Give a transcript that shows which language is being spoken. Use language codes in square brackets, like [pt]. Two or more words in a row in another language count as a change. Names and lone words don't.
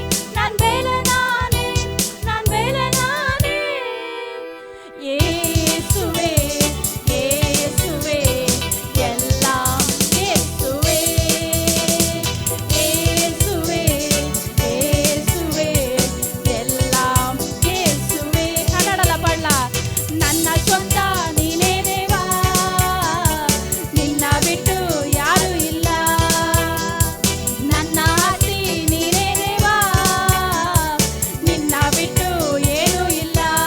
[ta] நான் பெலனானேன். நான் பெலனானேன். இயேசுவே இயேசுவே எல்லாம் இயேசுவே. இயேசுவே இயேசுவே எல்லாம் இயேசுவே. கன்னடல பாட்ல. [kn] ನನ್ನ ಸ್ವಂತ ನೀನೇ ದೇವಾ, ನಿನ್ನ ಬಿಟ್ಟು ಯಾರು ಇಲ್ಲ. ನನ್ನ ಆಸ್ತಿ ನೀನೇ ದೇವಾ, ನಿನ್ನ ಬಿಟ್ಟು ಏನೂ ಇಲ್ಲ.